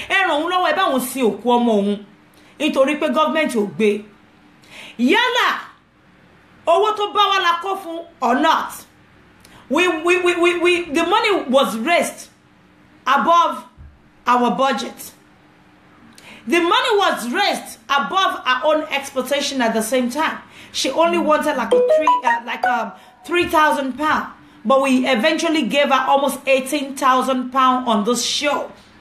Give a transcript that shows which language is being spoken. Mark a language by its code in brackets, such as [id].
[yo] Ẹ ràn òun lọ́wọ́ ẹ bá òun sí òkú ọmọ òun. Nítorí pé government ò gbé. Yálà owó tó bá wá la kó fún [en] or not. The money was raised above our budget. The money was raised above our own expectation at the same time. She only wanted like a 3,000 pounds, but we eventually gave her almost 18,000 pounds on this show.